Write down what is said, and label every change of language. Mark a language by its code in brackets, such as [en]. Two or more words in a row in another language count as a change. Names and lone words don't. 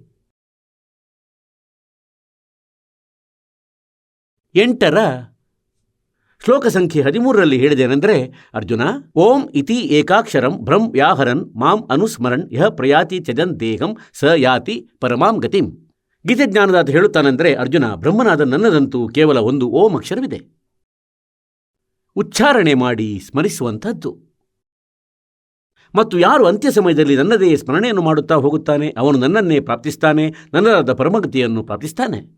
[kn] 8ರ ಶ್ಲೋಕ ಸಂಖ್ಯೆ 13ರಲ್ಲಿ ಹೇಳಿದೇನೆಂದರೆ, [sa] ಅರ್ಜುನ ಓಂ ಇತಿ ಏಕಾಕ್ಷರಂ ಬ್ರಹ್ಮ ವ್ಯಾಹರನ್ ಮಾಂ ಅನುಸ್ಮರನ್ ಯಹ ಪ್ರಯಾತಿ ತ್ಯಜನ್ ದೇಹಂ ಸ ಯಾತಿ ಪರಮಾಂ ಗತಿಂ. [kn] ಗೀತೆ ಜ್ಞಾನದಾತ ಹೇಳುತ್ತಾನೆಂದರೆ, ಅರ್ಜುನ, ಬ್ರಹ್ಮನಾದ ನನ್ನದಂತೂ ಕೇವಲ ಒಂದು ಓಂ ಅಕ್ಷರವಿದೆ, ಉಚ್ಚಾರಣೆ ಮಾಡಿ ಸ್ಮರಿಸುವಂಥದ್ದು. ಮತ್ತು ಯಾರು ಅಂತ್ಯ ಸಮಯದಲ್ಲಿ ನನ್ನದೇ ಸ್ಮರಣೆಯನ್ನು ಮಾಡುತ್ತಾ ಹೋಗುತ್ತಾನೆ ಅವನು ನನ್ನನ್ನೇ ಪ್ರಾಪ್ತಿಸ್ತಾನೆ, ನನ್ನದಾದ ಪರಮಗತಿಯನ್ನು ಪ್ರಾಪ್ತಿಸ್ತಾನೆ.